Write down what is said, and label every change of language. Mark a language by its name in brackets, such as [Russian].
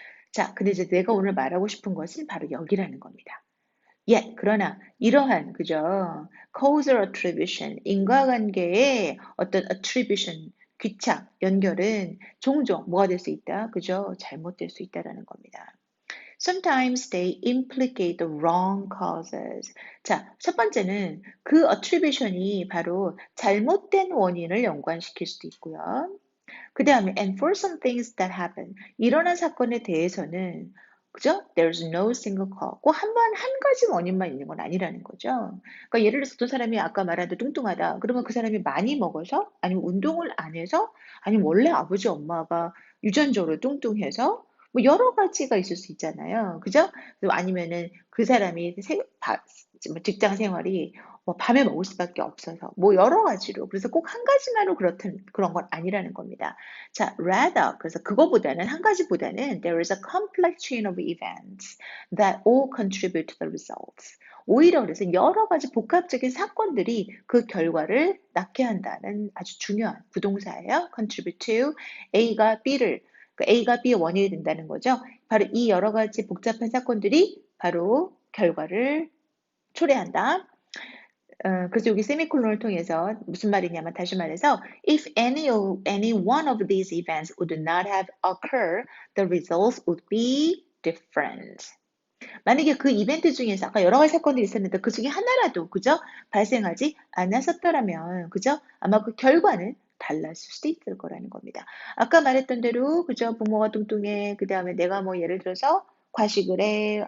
[Korean] 자, 근데 이제 내가 오늘 말하고 싶은 것은 바로 여기라는 겁니다. 그러나 이러한 그죠? [English] causal attribution, [Korean] 인과관계의 어떤 attribution, 귀착, 연결은 종종 뭐가 될 수 있다? 그죠? 잘못될 수 있다라는 겁니다. [English] Sometimes they implicate the wrong causes. [Korean] 자, 첫 번째는 그 attribution이 바로 잘못된 원인을 연관시킬 수도 있고요. 그 다음에 [English] and for some things that happen. [Korean] 일어난 사건에 대해서는 그죠? [English] There's no single cause. [Korean] 한 가지 원인만 있는 건 아니라는 거죠. 그러니까 예를 들어서 어떤 사람이 아까 말한 대로 뚱뚱하다. 그러면 그 사람이 많이 먹어서 아니면 운동을 안 해서 아니면 원래 아버지 엄마가 유전적으로 뚱뚱해서 뭐 여러 가지가 있을 수 있잖아요. 그죠? 아니면은 그 사람이 뭐 직장 생활이 뭐 밤에 먹을 수밖에 없어서 뭐 여러 가지로 그래서 꼭 한 가지만으로 그렇든 그런 건 아니라는 겁니다. [English] 자, rather [Korean] 그래서 그거보다는 한 가지보다는 [English] there is a complex chain of events that all contribute to the results. [Korean] 오히려 그래서 여러 가지 복합적인 사건들이 그 결과를 낳게 한다는 아주 중요한 부동사예요. contribute to A가 B를 A가 B의 원인이 된다는 거죠. 바로 이 여러 가지 복잡한 사건들이 바로 결과를 초래한다. 그래서 여기 세미콜론을 통해서 무슨 말이냐면 다시 말해서 [English] if any one of these events would not have occurred, the results would be different. [Korean] 만약에 그 이벤트 중에서 아까 여러 가지 사건들이 있었는데 그 중에 하나라도 그죠? 발생하지 않았었더라면 그죠? 아마 그 결과는 달랐을 수도 있을 거라는 겁니다. 아까 말했던 대로 그죠? 부모가 뚱뚱해. 그다음에 내가 뭐 예를 들어서 과식을 해.